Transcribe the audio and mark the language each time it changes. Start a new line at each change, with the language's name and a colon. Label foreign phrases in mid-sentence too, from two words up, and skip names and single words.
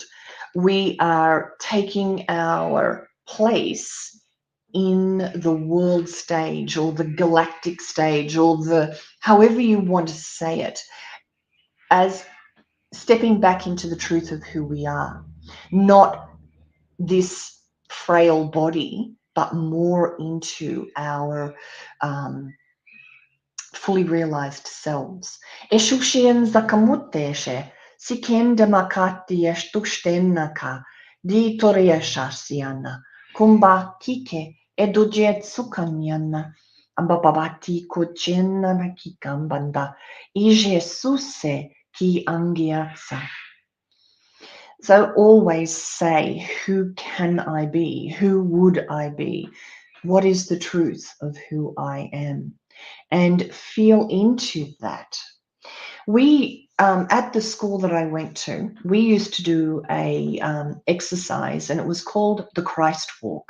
English: We are taking our place in the world stage, or the galactic stage, or the however you want to say it, as stepping back into the truth of who we are, not this frail body, but more into our fully realized selves. Eshushen zakamuteshe, sikenda makati eshtushtenaka, di torieshasiana, kumba kike, edujet sukanyana, ambababati kochena na kikambanda, ije suse ki angiatsa. So always say, who can I be? Who would I be? What is the truth of who I am? And feel into that. We, at the school that I went to, we used to do a exercise, and it was called the Christ Walk.